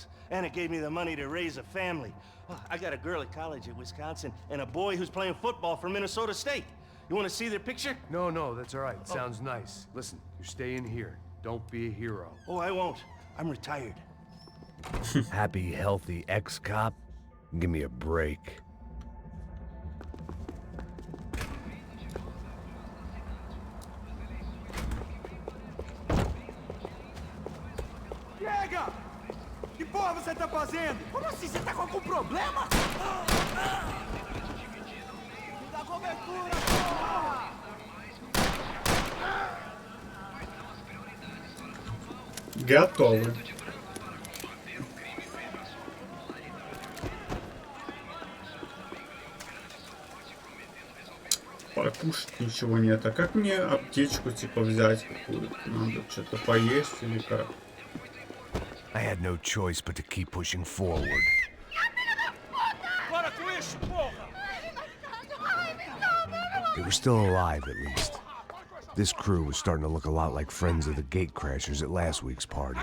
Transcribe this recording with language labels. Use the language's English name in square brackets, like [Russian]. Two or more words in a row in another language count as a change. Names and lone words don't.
[English] And it gave me the money to raise a family. Oh, I got a girl at college at Wisconsin and a boy who's playing football for Minnesota State. You want to see their picture? No, that's all right. Sounds nice. Listen, you stay in here. Don't be a hero. Oh, I won't. I'm retired. Happy, healthy ex-cop? Give me a break. [Portuguese] Chega! Que porra você tá fazendo? Como assim? Você tá com algum problema? Me dá cobertura, porra! [Russian] Готовы. Покушать ничего нет. А как мне аптечку типа взять какую-то? Надо что-то поесть или как? [English] I had no choice but to keep pushing forward. They were still alive, at least. This crew was starting to look a lot like friends of the gatecrashers at last week's party.